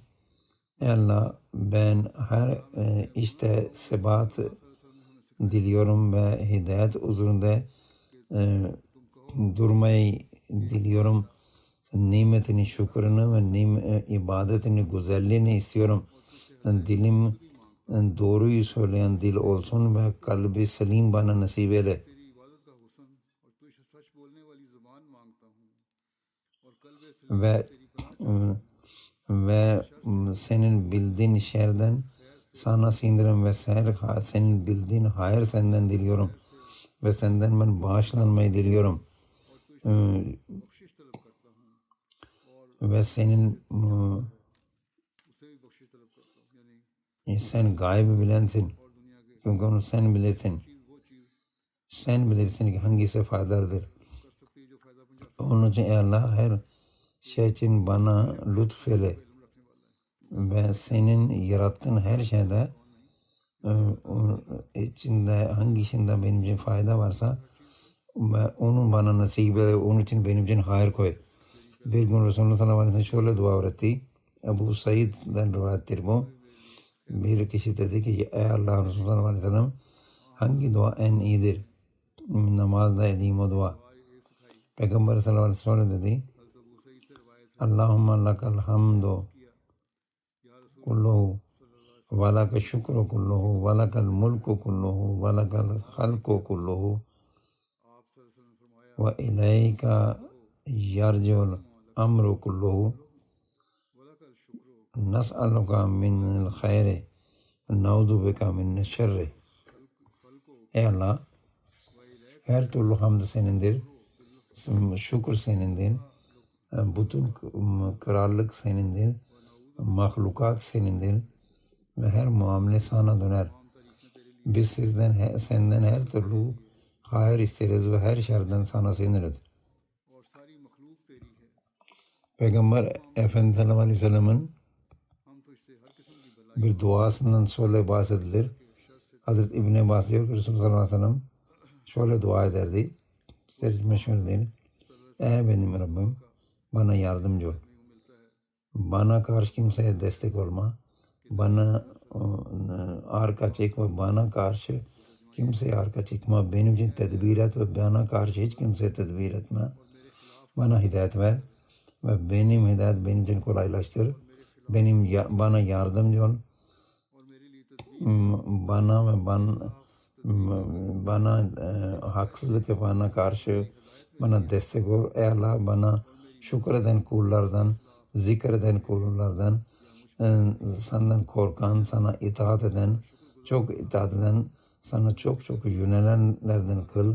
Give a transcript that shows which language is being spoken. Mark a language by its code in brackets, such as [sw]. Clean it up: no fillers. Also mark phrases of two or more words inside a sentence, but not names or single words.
[tr] Ey Allah, ben her işte sebat diliyorum ve hidayet üzerinde durmayı diliyorum. Nimetini, şükrünü ve ibadetini, güzelliğini istiyorum. Dilim doğruyu söyleyen dil olsun ve kalbi selim bana nasip eyle. [ur] تیری عبادت کا حسن اور تجھ سے سچ بولنے والی زبان مانگتا ہوں اور قلب سلیم [tr] Ve [ur] تیری پناہ [tr] ve senin bildiğin şerden sana sığınırım ve senin bildiğin hayır senden diliyorum ve senden ben bağışlanmayı diliyorum. [ur] بخشش طلب کرتا ہوں اور [tr] Ve senin [ur] اس سے بھی بخشش طلب کرتا ہوں یعنی [tr] sen gaybı bilensin. [ur] اور دنیا کے [tr] Çünkü onu sen bilirsin. [ur] چیز وہ چیز [tr] Sen bilirsin ki hangisi faydalıdır. [ur] کر سکتی ہے جو فائدہ پہنچا سکتی [tr] Onun için ey Allah her şey için bana lütfeyle [ur] ہے علم رکھنے والا ہے [tr] ve senin yarattığın her şeyde içinde hangisinde benim için fayda varsa ve onun bana nasip eyle, onun için benim için hayır koy. Bir gün Resulullah [ar] صلى الله عليه وسلم [tr] şöyle dua öğretti. Ebu Said'den rivayettir bu. Bir kişi dedi ki ey Allah Resulullah [ar] صلى الله عليه وسلم [tr] hangi dua en iyidir? Namazda edeyim o dua. Peygamber [ar] صلى الله عليه وسلم [tr] dedi [ur] ابو سعید سے روایت ہے [ar] اللهم لك الحمد [ur] یا رسول [ar] كله ولك الشكر كله ولك الملك كله ولك الخلق كله [ur] آپ [ar] صلى الله عليه وسلم [ur] نے فرمایا [ar] وإليك يرجع الأمر كله ولك الشكر نسألك من الخير ونعوذ بك من الشر. [tr] Ey Allah, her türlü hamd senindir, şükür senindir, bütün krallık senindir, mahlukat senindir ve her muamele sana döner. Biz senden her türlü hayır isteriz ve her şerden sana sığınırız. [ur] اور ساری مخلوق تیری ہے [tr] Peygamber Efendimiz [ar] صلى الله عليه وسلم'in [ur] ہم تو اس سے ہر قسم کی بھلائی [tr] bir duasından şöyle bahsedilir. Hazreti İbn Abbas diyor ki Resulullah [ar] صلى الله عليه وسلم [tr] şöyle dua ederdi. Tercüme şöyle değil. Ey benim Rabbim, bana yardımcı ol. Bana karşı kimseye destek olma. Bana arka çekme. Bana karşı kimseye arka çekme. Benim için tedbir et ve bana karşı hiç kimseye tedbir etme. Bana hidayet ver ve benim hidayet benim için kolaylaştır. Bana yardımcı ol. [ur] اور میرے لیے تدبیر [tr] Bana haksızlık yapana karşı bana destek ol. Ey Allah, bana şükreden kullardan, zikreden kullardan, senden korkan, sana itaat eden, çok itaat eden, sana çok yönelenlerden kıl.